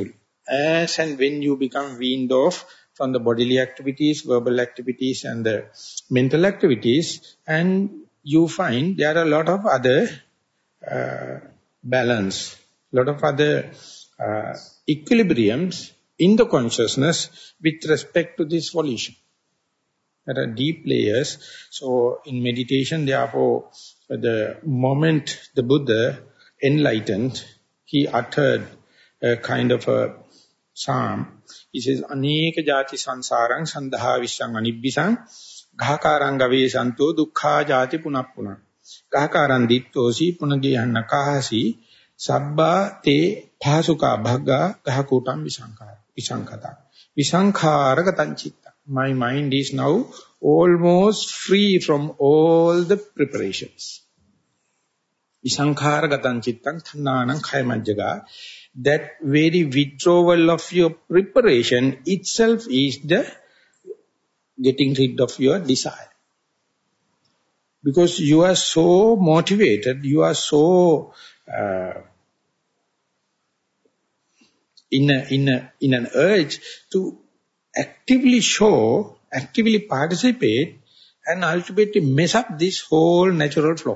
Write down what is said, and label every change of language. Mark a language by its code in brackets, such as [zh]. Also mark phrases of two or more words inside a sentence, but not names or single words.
[en] As and when you become weaned off from the bodily activities, verbal activities and the mental activities, and you find there are a lot of other balance, lot of other equilibriums in the consciousness with respect to this volition. There are deep layers. So in meditation, therefore, the moment the Buddha enlightened, he uttered a kind of a psalm. He says, [pi] Aneka jati sansarang sandha vissang anibbisang ghakarang gavesanto dukkha jati punapuna. Ghakarang dittosi punagihanna kahasi sabba te phasuka bhagga ghakutam visankata. Visankhara gatanchitta. [en] My mind is now almost free from all the preparations. [pi] Visankhara gatanchittang thannanam khayamajjaga. [en] That very withdrawal of your preparation itself is the getting rid of your desire. Because you are so motivated, you are so in an urge to actively show, actively participate, and ultimately mess up this whole natural flow.